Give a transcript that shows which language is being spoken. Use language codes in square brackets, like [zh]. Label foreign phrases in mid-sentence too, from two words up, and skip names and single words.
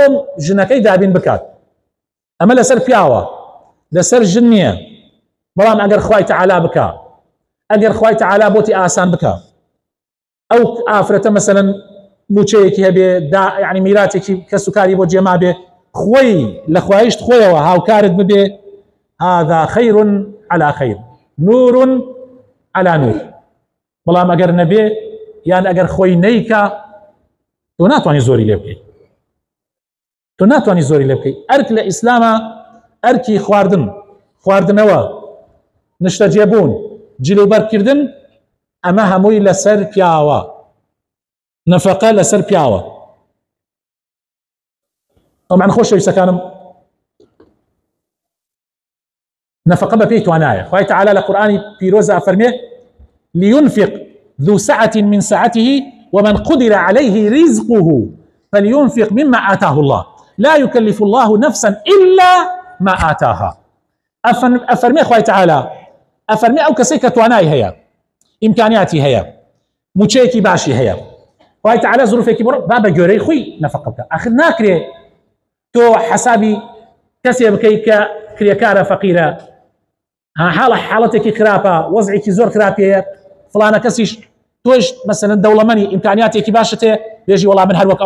[ckb] ژنەکەی دابین بکات ئەمە لەسەر پیاوە لەسەر ژن نییە بەڵام ئەگەر خوای تەعالا بکە ئەگەر خوای تەعالا بۆتی ئاسان بکە ئەو ئافرەتە مەسەلەن موچەیەکی هەبێ یعنی میراتێکی کە سوکاری بۆ جێما بێ خۆی لە خوایشت خۆیەوە هاوکارت ببێ [ar] هذا خير على خير نور على نور [ckb] بەڵام ئەگەر نەبێ یان ئەگەر خۆی نەیکە تۆ ناتوانانی زۆری لێ بکەیت تۆ ناتوانانی زۆری لێ بکەیت ئەرک لە ئیسلامە ئەرکی خواردنەوە نیشتە جێبوون جلوبەرکردن ئەمە هەمووی لەسەر پیاوە نەفەقە لەسەر پیاوە ئەمان خۆشەویستەکانم نفقه بپی توانایە خوای تعالی لە قورآنی پیرۆزە ئەفەرمێ [ar] لينفق ذو سعة من سعته ومن قدر عليه رزقه فلينفق مما آتاه الله لا يكلف الله نفسا إلا ما آتاها [ckb] أفرمي خوای تعالی ئەفەرمێ ئەو کەسەی کە توانای هەیە ئیمکانیاتی هەیە موچەیەکی باشی هەیە خوای تعالی زروفێکی بڕ با بە گوێرەی خۆی نەفەقە بکە ئاخر ناکرێ تۆ حەسابی کەسێ بکەیت کە کرێکارە فەقیرە حاڵەتێکی خراپە وەزعێکی زۆر خراپەیە فڵانە کەسیش تۆش مەسەلەن دەوڵەمەنی ئیمکانیاتێکی باشت هەیە بێژی وەڵام من هەروەک